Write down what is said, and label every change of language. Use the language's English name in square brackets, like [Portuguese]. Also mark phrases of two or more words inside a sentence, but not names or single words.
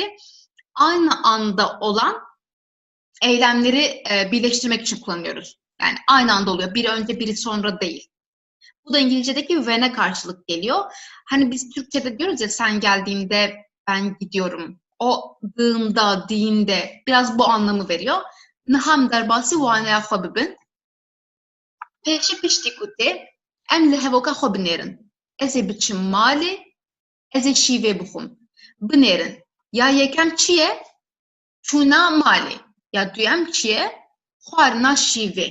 [Turkish] Aynı anda olan eylemleri birleştirmek için kullanıyoruz. Yani aynı anda oluyor. Biri önce, biri sonra değil. Bu da İngilizce'deki when'e karşılık geliyor. Hani biz Türkçe'de diyoruz ya, sen geldiğinde ben gidiyorum. O dığımda, diğinde biraz bu anlamı veriyor. [Kurdish] Niham derbasi waneya xwe bibin. Pêşî piştîku tê em li hevoka xwe binêrin. Ez ê biçim malê, ez ê şîvê bixwim. Binêrin. Ya yekem çi ye? Çûna malê. Ya duyem çi ye? Xwarina şîvê.